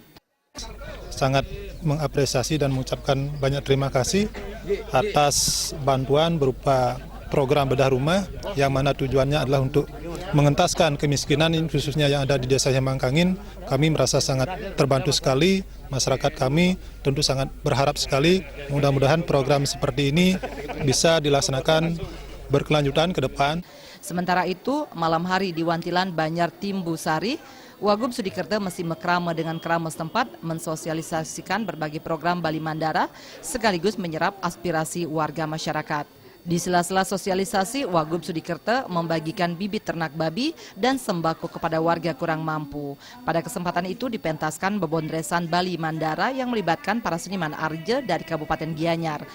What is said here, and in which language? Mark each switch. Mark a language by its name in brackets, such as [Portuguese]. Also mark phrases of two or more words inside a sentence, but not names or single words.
[Indonesian] Sangat mengapresiasi dan mengucapkan banyak terima kasih atas bantuan berupa program bedah rumah yang mana tujuannya adalah untuk mengentaskan kemiskinan ini khususnya yang ada di Desa Yehembang Kangin. Kami merasa sangat terbantu sekali, masyarakat kami tentu sangat berharap sekali mudah-mudahan program seperti ini bisa dilaksanakan berkelanjutan ke depan. Sementara itu, malam hari di Wantilan Banjar Timbusari, Wagub Sudikerto masih mekrama dengan kerama setempat mensosialisasikan berbagai program Bali Mandara sekaligus menyerap aspirasi warga masyarakat. Di sela-sela sosialisasi, Wagub Sudikerto membagikan bibit ternak babi dan sembako kepada warga kurang mampu. Pada kesempatan itu dipentaskan bebondresan Bali Mandara yang melibatkan para seniman Arje dari Kabupaten Gianyar.